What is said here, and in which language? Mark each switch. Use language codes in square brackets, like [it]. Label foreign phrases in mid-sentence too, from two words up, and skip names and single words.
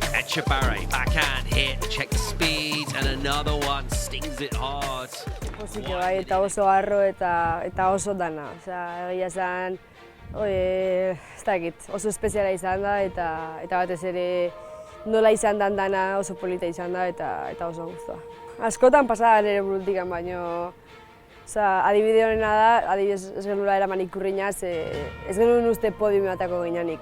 [en] Etxebarri, backhand hit, check the speed, and another one stings it hard. [eu] Pozik bai, eta oso harro eta oso dana. Osea, egia esan, ez dakit, oso espeziala izan da eta batez ere nola izan dan dana oso polita izan da eta oso guztua. Askotan pasada nire burutikan, baino adibide honena da, adibidez ez genula eraman ikurriñaz, ez genuen uste podium batako gineanik.